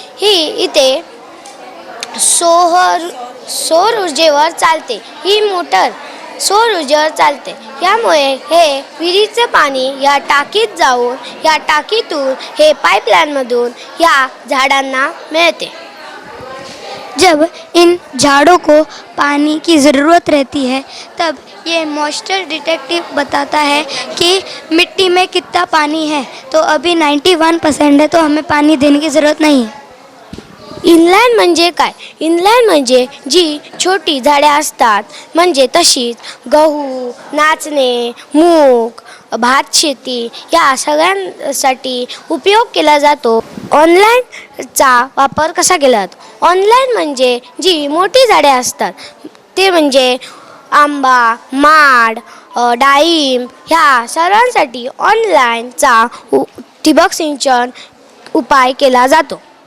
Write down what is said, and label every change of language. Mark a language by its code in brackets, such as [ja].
[mr] ही इथे सौर ऊर्जेवर चालते. ही मोटर सौर ऊर्जेवर चालते. यामुळे हे विहिरीचं पाणी या टाकीत जाऊन या टाकीतून हे पाईपलाईनमधून या झाडांना मिळते. [hi] जब इन झाड़ों को पानी की ज़रूरत रहती है तब ये मॉइस्चर डिटेक्टिव बताता है कि मिट्टी में कितना पानी है. तो अभी 91% है, तो हमें पानी देने की ज़रूरत नहीं है. [mr] इनलाईन म्हणजे काय? इनलाईन म्हणजे जी छोटी झाडे असतात, म्हणजे तशीच गहू, नाचणे, मूग, भात शेती या सगळ्यांसाठी उपयोग केला जातो. ऑनलाईनचा वापर कसा केला जातो? ऑनलाईन म्हणजे जी मोठी झाडे असतात ते म्हणजे आंबा, माड, डाळिंब ह्या सर्वांसाठी ऑनलाईनचा ठिबक सिंचन उपाय केला जातो.